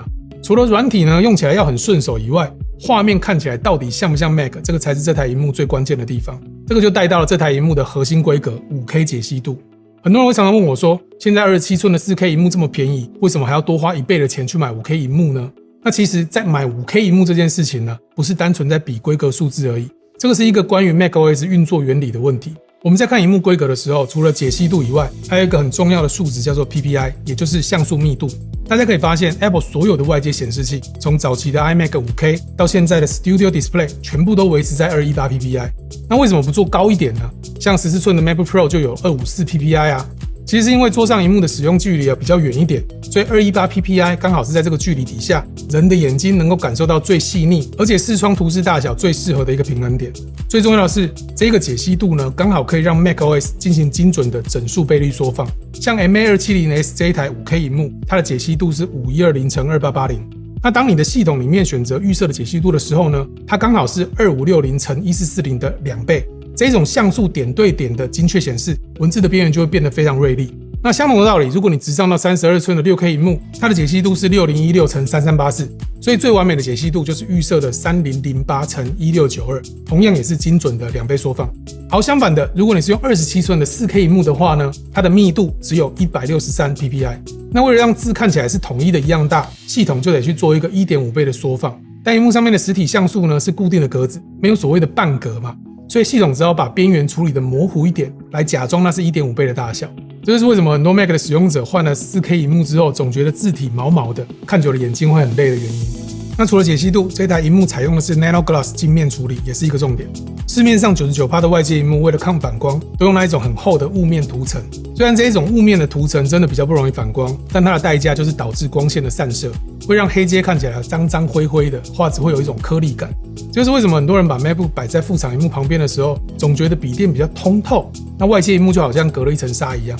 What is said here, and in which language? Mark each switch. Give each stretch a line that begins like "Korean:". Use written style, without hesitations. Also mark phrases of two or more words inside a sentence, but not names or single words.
Chinese: 除了軟體呢用起來要很順手以外，畫面看起來到底像不像 Mac， 這個才是這台螢幕最關鍵的地方。這個就帶到了這台螢幕的核心規格 5K 解析度。很多人會常常問我說，現在27寸的 4K 螢幕這麼便宜，為什麼還要多花1倍的錢去買 5K 螢幕呢？那其實在買 5K 螢幕這件事情呢，不是單純在比規格數字而已，這個是一個關於 macOS 運作原理的問題。我們在看螢幕規格的時候，除了解析度以外，還有一個很重要的數值叫做 PPI， 也就是像素密度。大家可以發現 Apple 所有的外接顯示器，從早期的 iMac 5K 到現在的 Studio Display， 全部都維持在218 PPI。那為什麼不做高一點呢？像14寸的 MacBook Pro 就有254 PPI 啊。其實是因為桌上螢幕的使用距離比較遠一點，所以218 PPI 剛好是在這個距離底下，人的眼睛能夠感受到最細膩，而且視窗圖示大小最適合的一個平衡點。最重要的是，這個解析度呢，剛好可以讓 macOS 進行精準的整數倍率縮放。像 MA270S 這一台 5K 螢幕，它的解析度是5120×2880。那當你的系統裡面選擇預設的解析度的時候呢，它剛好是2560×1440的2倍。這種像素點對點的精確顯示，文字的邊緣就會變得非常銳利。那相同的道理，如果你直上到32寸的 6K 螢幕，它的解析度是6016×3384，所以最完美的解析度就是預設的3008×1692，同樣也是精準的2倍縮放。好，相反的，如果你是用27寸的 4K 螢幕的話呢，它的密度只有163 PPI。那為了讓字看起來是統一的一樣大，系統就得去做一個 1.5 倍的縮放。但螢幕上面的實體像素呢是固定的格子，沒有所謂的半格嘛。所以系統只好把邊緣處理的模糊一點，來假裝那是 1.5 倍的大小。這就是為什麼很多 Mac 的使用者換了 4K 螢幕之後，總覺得字體毛毛的，看久了眼睛會很累的原因。那除了解析度，這台螢幕採用的是 Nano Glass 鏡面處理，也是一個重點。市面上 99% 的外接螢幕為了抗反光，都用那一種很厚的霧面塗層。雖然這一種霧面的塗層真的比較不容易反光，但它的代價就是導致光線的散射，會讓黑階看起來髒髒灰灰的，畫質會有一種顆粒感。這就是為什麼很多人把 MacBook 擺在副廠螢幕旁邊的時候，總覺得筆電比較通透，那外接螢幕就好像隔了一層紗一樣。